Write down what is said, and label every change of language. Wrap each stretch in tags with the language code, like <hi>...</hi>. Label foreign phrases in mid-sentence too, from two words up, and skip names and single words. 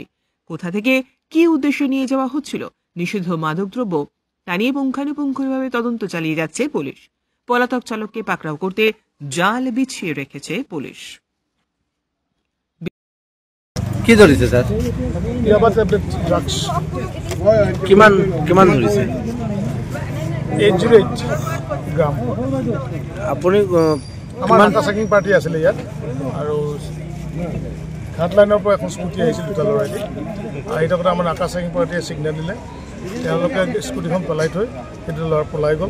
<bn>কোথা থেকে কি উদ্দেশ্যে নিয়ে যাওয়া হচ্ছিল নিষিদ্ধ মাদকদ্রব্য তা নিয়ে পুঙ্খানুপুঙ্খভাবে তদন্ত চালিয়ে যাচ্ছে পুলিশ। পলাতক চালককে পাকড়াও করতে জাল বিছিয়ে রেখেছে পুলিশ।</bn> <as>কি ধরিছে স্যার?</as> <en>yaba tablet drugs</en> <as>কিমান ধরিছে? 808 গ্রাম। আপুনি আমাৰ এটা চেকিং পাৰ্টি আছিলে ইয়াত, আৰু ঘাট লাইনৰ পৰা এখন স্কুটি আহিছিল দুটা ল'ৰাইদি। আহি থাকোঁতে আমাৰ নাকা চেকিং পাৰ্টিয়ে ছিগনেল দিলে, তেওঁলোকে স্কুটিখন পেলাই থৈ সেইটো ল'ৰা পলাই গ'ল।</as>